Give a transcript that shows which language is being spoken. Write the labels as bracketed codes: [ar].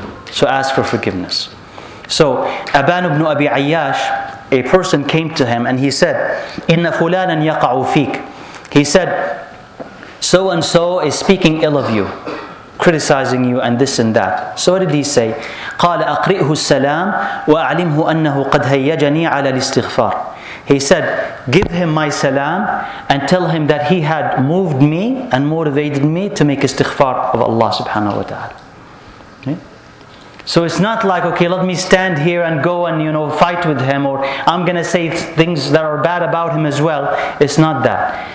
[en] So ask for forgiveness. So, Aban ibn Abi Ayyash, a person came to him and he said, [ar] إِنَّ فُلَانًا يَقَعُ فِيكَ. [en] He said, so and so is speaking ill of you, criticizing you and this and that. So what did he say? [ar] قال أقرئه السلام وأعلمه أنه قد هيجني على الاستغفار. [en] He said, give him my salam and tell him that he had moved me and motivated me to make istighfar of Allah subhanahu wa ta'ala. Okay? So it's not like, okay, let me stand here and go and, you know, fight with him, or I'm going to say things that are bad about him as well. It's not that.